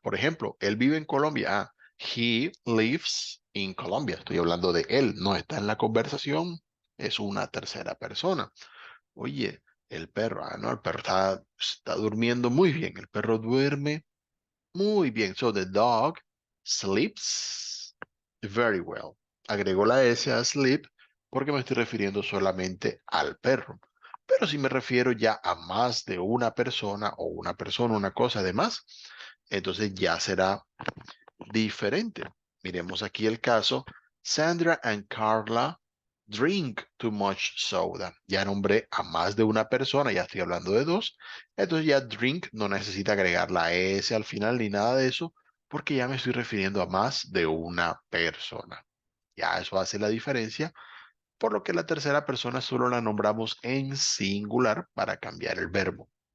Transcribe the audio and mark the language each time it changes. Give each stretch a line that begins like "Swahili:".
Spanish: Por ejemplo, él vive en Colombia. Ah,
English: he lives in Colombia.
Spanish: Estoy hablando de él, no está en la conversación, es una tercera persona. Oye, el perro, no, el perro está durmiendo muy bien. El perro duerme muy bien.
English: So the dog sleeps very well.
Spanish: Agrego la S a sleep porque me estoy refiriendo solamente al perro. Pero si me refiero ya a más de una persona, una cosa además, entonces ya será diferente. Miremos aquí el caso.
English: Sandra and Carla drink too much soda.
Spanish: Ya nombré a más de una persona, ya estoy hablando de dos. Entonces ya drink no necesita agregar la S al final ni nada de eso, porque ya me estoy refiriendo a más de una persona. Ya eso hace la diferencia, por lo que la tercera persona solo la nombramos en singular para cambiar el verbo.